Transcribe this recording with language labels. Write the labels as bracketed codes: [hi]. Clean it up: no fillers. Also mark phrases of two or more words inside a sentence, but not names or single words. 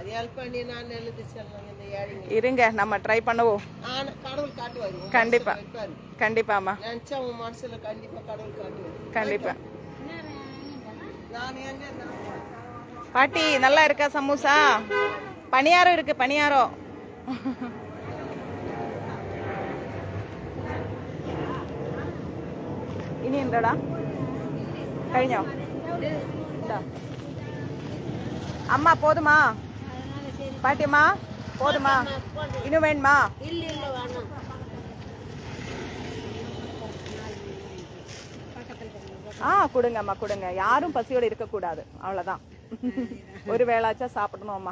[ta] அது ஹெல்ப் பண்ணி நான் நல்லது சொல்லலாம் இந்த ஏழைங்க. இருங்க நம்ம ட்ரை பண்ணுவோம். கடவுள் காட்டுவாரு. கண்டிப்பா கண்டிப்பாம்மா. நினைச்சா உங்க மனசுல கண்டிப்பா கடவுள் காட்டுவாரு. கண்டிப்பா. நான் எங்க பாட்டி நல்லா இருக்கா சமோசா? பணியாரம் இருக்கு, பணியாரம். [ml] ഇനി എന്താടാ കഴിഞ്ഞോ? [ta] அம்மா போதுமா? பாட்டியம்மா போதுமா? இன்னும் வேணுமா? கொடுங்கம்மா கொடுங்க. யாரும் பசியோட இருக்க கூடாது, அவ்வளவுதான். ஒரு வேளாச்சா சாப்பிடணும் அம்மா.